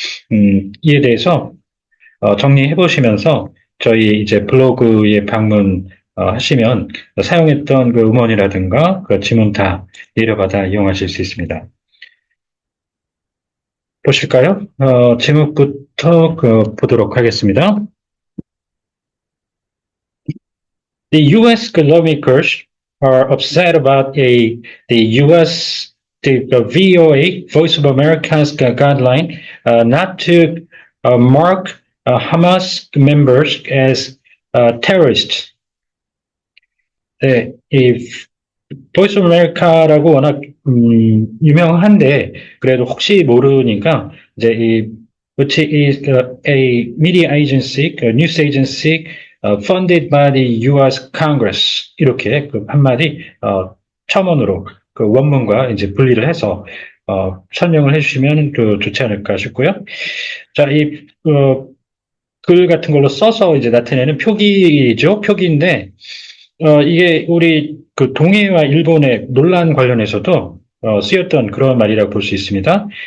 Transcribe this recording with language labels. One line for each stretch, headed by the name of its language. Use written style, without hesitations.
Korean: 이에 대해서 정리해 보시면서 저희 이제 블로그에 하시면 사용했던 그 음원이라든가 그 지문 다 내려받아 이용하실 수 있습니다. 보실까요? 제목부터 보도록 하겠습니다.
English: The U.S. lawmakers are upset about the U.S. the VOA Voice of America's guideline not to mark Hamas members as terrorists.
Korean: 네, 이 보이스 오브 아메리카라고 워낙 유명한데 그래도 혹시 모르니까 이제
English: which is a media agency, a news agency funded by the U.S. Congress
Korean: 이렇게 그 한마디 첨언으로 그 원문과 이제 분리를 해서 설명을 해주시면 좋지 않을까 싶고요. 자, 글 같은 걸로 써서 이제 나타내는 표기죠. 표기인데 이게 우리 그 동해와 일본의 논란 관련해서도 쓰였던 그런 말이라고 볼 수 있습니다.